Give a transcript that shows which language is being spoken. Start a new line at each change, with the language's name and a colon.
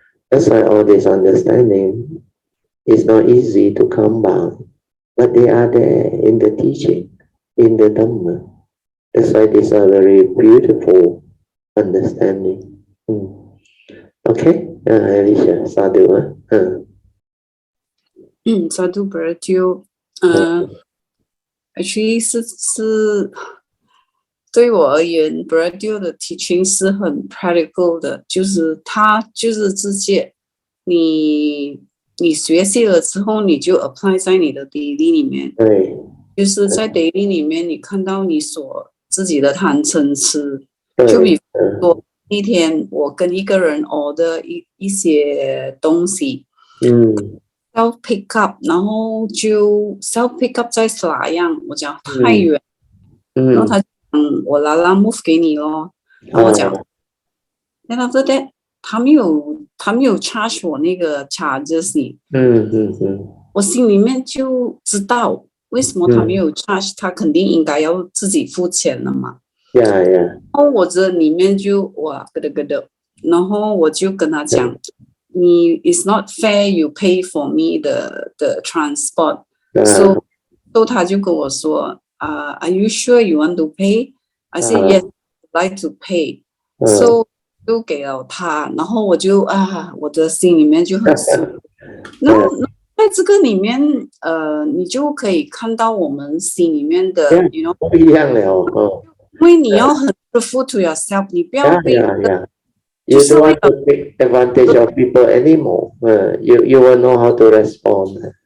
English: That's why all this understanding is not easy to come by, but they are there in the teaching, in the Dhamma. That's why these are very beautiful understanding. Okay, Alicia, sadhu.
Chinese: Sadhu 就actually 是对我而言 Bradley 的 teaching 是很 practical 的，就是他就是直接你学习了之后，你就 apply 在你的 daily 里面。对，就是在 daily 里面，你看到你所自己的贪嗔痴，对，就比如说一天我跟一个人 order 一些东西，
English: self pick up，
Chinese: 然后就 self pick up 在哪样？我讲太远，然后他讲我拉 move 给你咯，然后我讲，
English: then after that
Chinese: 他没有 charge 我那个 charges 你，我心里面就知道。为什么他没有 charge？ 他肯定应该要自己付钱了嘛。然后我这里面就哇咯的，然後我就跟他講，你
English: it's not fair you pay for me the transport。 So
Chinese: 他就跟我說
English: are you sure you want to pay？ I said yes, I'd like to pay。
Chinese: So 就給了他，然後我就我的心裡面就很舒服。然後在這個裡面，你就可以看到我們心裡面的 ，
English: you know，
Chinese: 不一樣了哦。因為你要很
English: truthful to yourself，
Chinese: 你不要被
English: You don't want to take advantage of people anymore. You will know how to respond.